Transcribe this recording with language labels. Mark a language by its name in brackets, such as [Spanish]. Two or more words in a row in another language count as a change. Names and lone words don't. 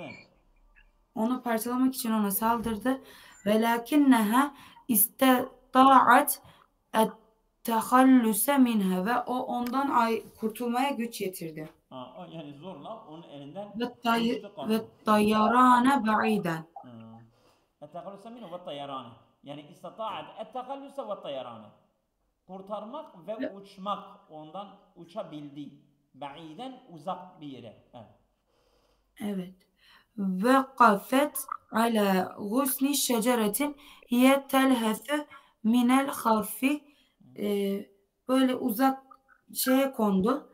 [Turkish] Onu parçalamak için ona saldırdı. [Arabic] ولكنها استطاعت التخلص منها, [Turkish] ve o ondan kurtulmaya güç yetirdi. Yani zorla onun elinden uçtu Ve kaçtı. [Arabic] طيرانا بعيدا. التخلص منه والطيران يعني استطاعت التخلص والطيران. [Turkish] kurtarmak ve uçmak. Ondan uçabildi. Ba'iden uzak bir yere. Evet. Evet. [Arabic] ووقفت على غصن شجرة وهي تلهث من الخوف. [Turkish] Böyle uzak şeye kondu.